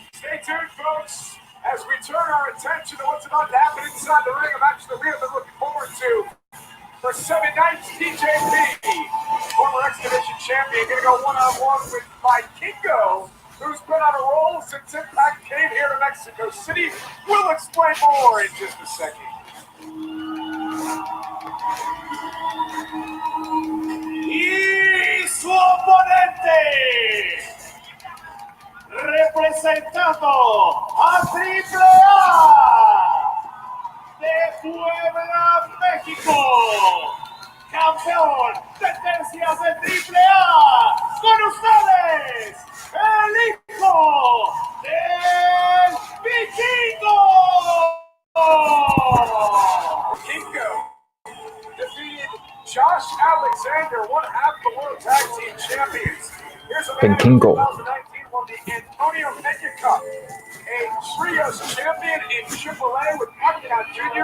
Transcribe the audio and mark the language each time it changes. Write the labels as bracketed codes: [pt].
[en] Stay tuned, folks, as we turn our attention to what's about to happen inside the ring. A match that we have been looking forward to for 7 nights. TJP, former X Division champion, going to go one-on-one with Kingo, who's been on a roll since Impact came here to Mexico City. We'll explain more in just a second. [es] Y su oponente, representando a Triple A de Puebla, México, campeón de tercias de Triple A, con ustedes, el hijo del Vikingo. [en] Kingo defeated Josh Alexander, one half the World Tag Team Champions. Here's a man who in Kingo. 2019 won the Antonio Mena Cup, a trios champion in AAA with Pacquiao Jr.